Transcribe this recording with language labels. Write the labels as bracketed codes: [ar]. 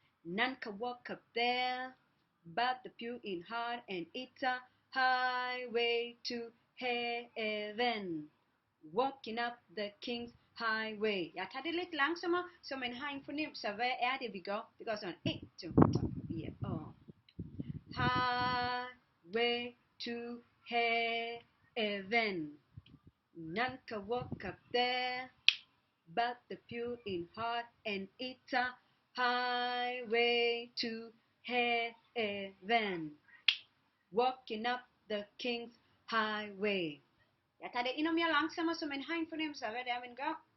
[en] None can walk up there but the pure in heart, and it's a highway to heaven. Walking up the King's Highway. [da] Jeg tager det lidt langsommere, så man har en fornemmelse af, hvad er det, vi gør. Det går sådan 1, 2, 3, 4 og Highway to heaven. [en] None can walk up there but the pure in heart, and it's a highway to heaven. Walking up the King's Highway. [da] Jeg tager det endnu mere langsommere, så man har en fornemmelse af, hvad det er, man gør.